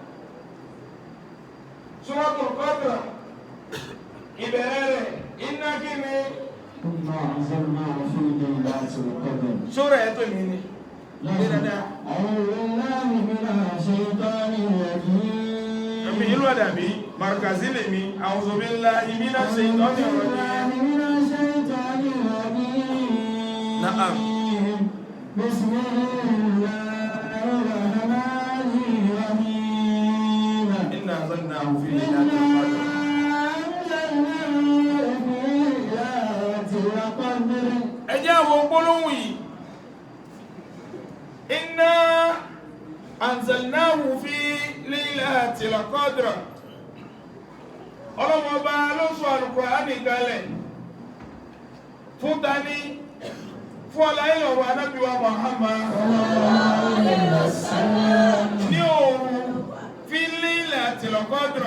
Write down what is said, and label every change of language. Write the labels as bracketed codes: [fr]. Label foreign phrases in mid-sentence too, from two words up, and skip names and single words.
[yo] Suratul Qadr ìbẹ̀rẹ̀ rẹ̀ iná kí ni sóra ẹ̀ tó mi ni ẹ̀mí ìlú àdàbí markazi lè mi [ar] أعوذ بالله من الشيطان الرجيم. نعم. إنا أنزلناه في ليلة القدر. [yo] Ẹ jẹ́ àwọn gbólóhùn yìí. [ar] إنا أنزلناه في ليلة القدر. [yo] Ọlọ́run Ọba ló sọ Al-Qur'ani kalẹ̀ fún tani fún ọláyé ọ̀rọ̀ Ànábì wa Muhammad ní òru [ar] في ليلة القدر.